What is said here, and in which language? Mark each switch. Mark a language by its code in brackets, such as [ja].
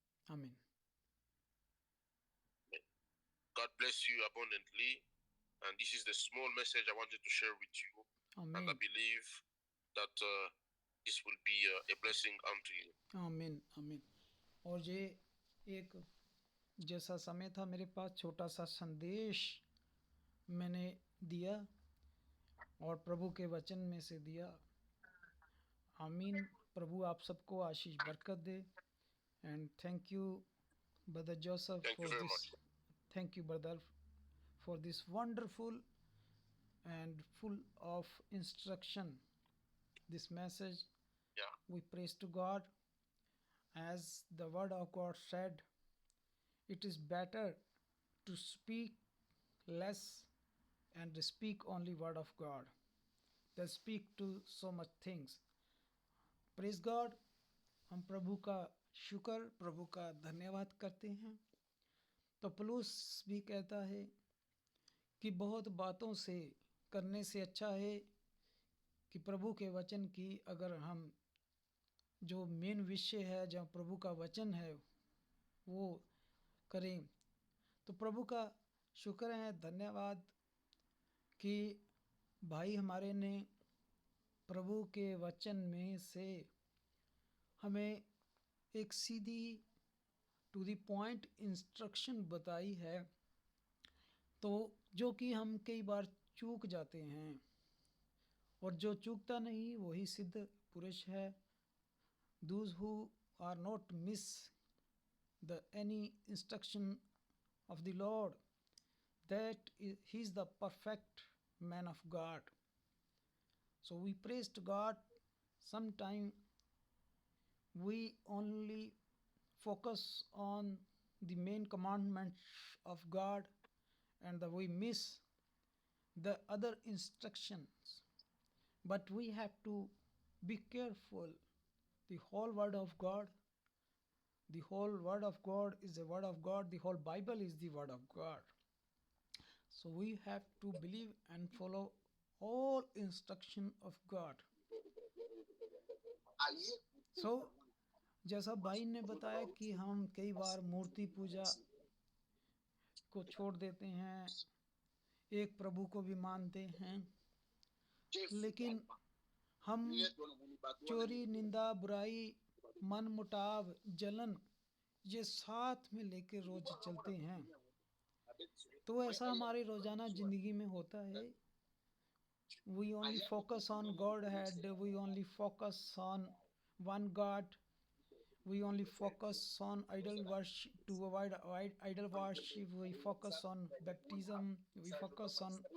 [hi] आमीन। [en] God bless you abundantly. And this is the small message I wanted to share with you. And I [hi] आमीन [en] believe that this will be a blessing unto you. [hi] आमीन आमीन। और ये एक जैसा समय था मेरे पास, छोटा सा संदेश मैंने दिया और प्रभु के वचन में से दिया। आमीन। प्रभु आप सबको आशीष बरकत दे। [en] And thank you brother Joseph Thank you for very this. much. Thank you, brother, for this wonderful and full of instruction, this message. Yeah. We praise to God. As the word of God said, it is better to speak less and speak only word of God than speak to so much things. Praise God. [hi] हम प्रभु का शुक्र, प्रभु का धन्यवाद करते हैं। तो पौलुस भी कहता है कि बहुत बातों से करने से अच्छा है कि प्रभु के वचन की अगर हम जो मेन विषय है, जहाँ प्रभु का वचन है, वो करें। तो प्रभु का शुक्र है, धन्यवाद कि भाई हमारे ने प्रभु के वचन में से हमें एक सीधी [en] to the point instruction [hi] बताई है, तो जो कि हम कई बार चूक जाते हैं, और जो चूकता नहीं वही सिद्ध पुरुष है। [en] Those who are not miss the any instruction of the Lord, that he is the perfect man of God. So we praise to God. Sometime we only focus on the main commandments of God, and we miss the other instructions. But we have to be careful. The whole word of God, the whole word of God is the word of God. The whole Bible is the word of God. So we have to believe and follow all instruction of God. [hi] So जैसा भाई ने बताया कि हम कई बार मूर्ति पूजा को छोड़ देते हैं, एक प्रभु को भी मानते हैं, लेकिन हम चोरी, निंदा, बुराई, मन मुटाव, जलन, ये साथ में लेकर रोज चलते हैं। तो ऐसा हमारी रोजाना जिंदगी में होता है। [en] We only focus on Godhead, we only focus on one God, we only focus on idol worship, to avoid idol worship, we focus on baptism, we focus on